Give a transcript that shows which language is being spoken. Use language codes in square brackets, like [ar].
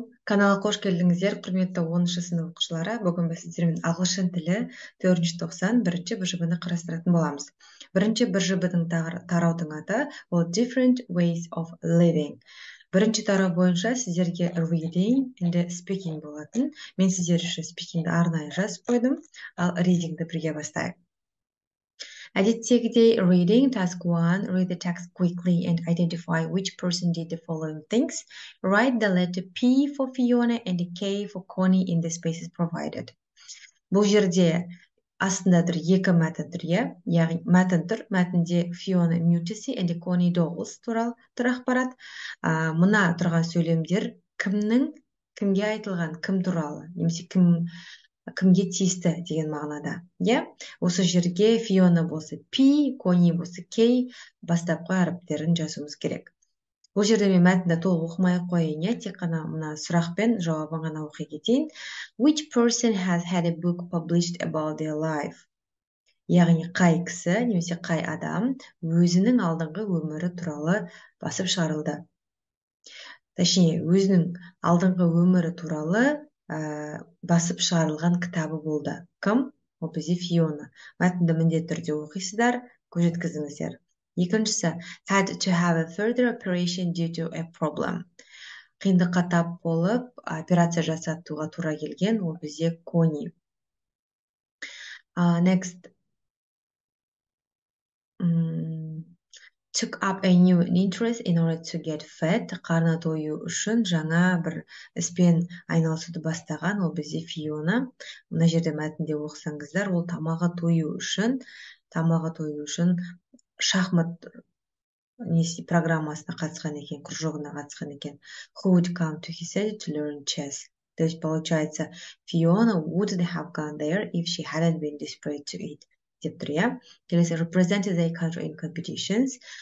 [kk] Каналға қош келдіңіздер, құрметті 10-шы сынып оқушылары. Бүгін біз сіздермен ағылшын тілі 4-ші тоқсан бірінші БЖБ-ні қарастыратын боламыз. Бірінші БЖБ-дің тараудың аты ол Different Ways of Living. Бірінші тарау бойынша сіздерге [en] reading and speaking [kk] болатын. Мен сіздер үшін speakingді арнайы жазып қойдым, ал readingді бірге бастайық. Әдеттегідей [en] reading, task 1, read the text quickly and identify which person did the following things. Write the letter P for Fiona and K for Connie in the spaces provided. [kk] Бұл жерде астында тұр екі мәтін тұр, яғни мәтін тұр. Мәтінде Fiona Mutesi and Connie Douglas туралы тұр ақпарат. Мына тұрған сөйлемдер кімге айтылған, кім туралы, немесе кімге тиісті деген мағынада. Осы жерге Fiona болса P, Connie болса K бастапқы әріптерін жазуымыз керек. Бұл жерде мен мәтінді толық оқымай қойын, тек қана мына сұрақпен жауабын ғана оқи кетейін. [en] Which person has had a book published about their life? [kk] Яғни қай кісі, немесе қай адам өзінің алдыңғы өмірі туралы басып шығарылды. [ru] Точнее, [kk] өзінің алдыңғы өмірі туралы басып шығарылған кітабы болды. Кім? Ол бізде Fiona. Мәтінді міндетті түрде оқисыздар, көз жеткізіңіздер. [en] Екіншісі, had to have a further operation due to a problem. [kk] Қиындыққа тап болып, операция жасатуға тура келген, ол бізде Connie. [en] Next. Took up a new interest in order to get fed. [kk] Қарны тою үшін жаңа бір іспен айналысуды бастаған, ол бізде Fiona. Мына жерде мәтінде оқысаңыздар, ол тамағы тою үшін шахмат программасына қатысқан екен, кружогына қатысқан екен. [en] Who would come to his city to learn chess? [ru] То есть, получается, [en] Fiona wouldn't have gone there if she hadn't been desperate to eat. [kk] Деп тұр, Келесі, [en] represented their country in competitions.